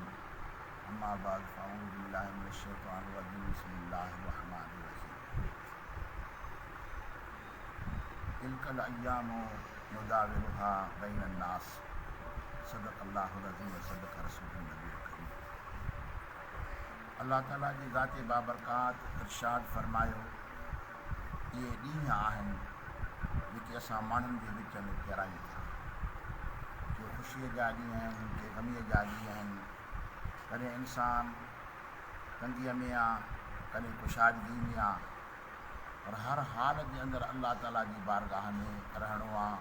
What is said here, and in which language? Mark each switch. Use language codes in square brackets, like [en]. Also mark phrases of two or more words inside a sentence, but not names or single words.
[ar] أما بعد فأعوذ بالله من الشيطان الرجيم. بسم الله الرحمن الرحيم. تلك الأيام نداولها بين الناس. صدق الله العظيم وصدق رسوله النبي الكريم. [sd] अल्लाह ताला जी ज़ाते बाबरकात इरशाद फरमायो, इहे ॾींहं आहिनि जेके असां माण्हुनि जे विच में फेरायूं था। के ख़ुशीअ जा ॾींहं आहिनि, के ग़मीअ जा ॾींहं आहिनि। कॾहिं इंसानु तंगीअ में आहे, कॾहिं कुशादगी में आहे, पर हर हाल जे अंदरि अल्लाह ताला जी बारगाह में रहणो आहे।